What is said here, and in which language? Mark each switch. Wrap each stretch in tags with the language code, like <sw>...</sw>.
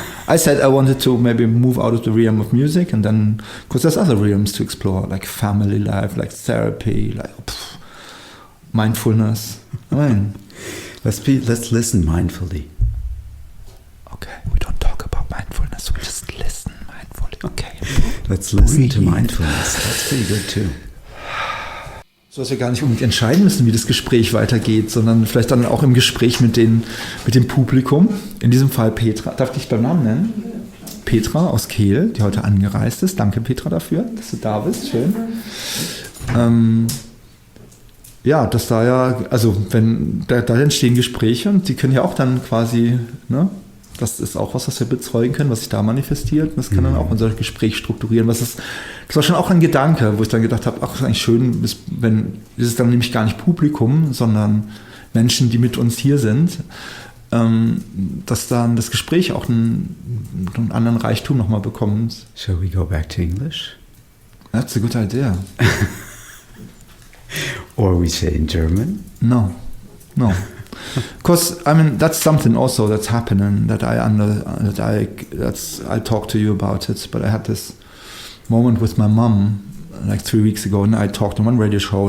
<en>I said I wanted to maybe move out of the realm of music, and then, because there's other realms to explore, like family life, like therapy, mindfulness. I mean, let's listen mindfully. Okay, we don't talk about mindfulness, we just listen mindfully. Okay. Let's listen to mindfulness. That's pretty good too.</en> <de>So, dass wir gar nicht unbedingt entscheiden müssen, wie das Gespräch weitergeht, sondern vielleicht dann auch im Gespräch mit dem Publikum. In diesem Fall Petra. Darf ich dich beim Namen nennen? Petra aus Kehl, die heute angereist ist. Danke, Petra, dafür, dass du da bist. Schön. Ja, dass da ja, also wenn da entstehen Gespräche und die können ja auch dann quasi, ne, das ist auch was wir bezeugen können, was sich da manifestiert. Und das kann dann auch unser Gespräch strukturieren. Das war schon auch ein Gedanke, wo ich dann gedacht habe, ach, das ist eigentlich schön, wenn ist es dann nämlich gar nicht Publikum, sondern Menschen, die mit uns hier sind, dass dann das Gespräch auch einen anderen Reichtum nochmal bekommt.</de> <en>Shall we go back to English? That's a good idea. Or we say in German? No. Because I mean that's something also that's happening that I talked to you about it. But I had this moment with my mom like 3 weeks ago, and I talked on one radio show.</en>